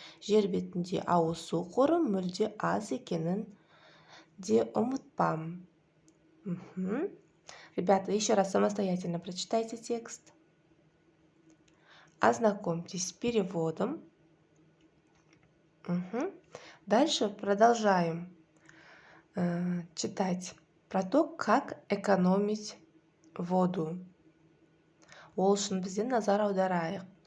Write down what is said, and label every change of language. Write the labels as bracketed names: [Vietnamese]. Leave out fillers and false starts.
[Kazakh] Жер бетінде ауыз су қоры мүлде аз екенін де ұмытпам. [Russian] Ребята, еще раз самостоятельно прочитайте текст. Ознакомьтесь с переводом. Дальше продолжаем читать про то, как экономить воду. [Kazakh] Ол үшін бізден назар аударайық.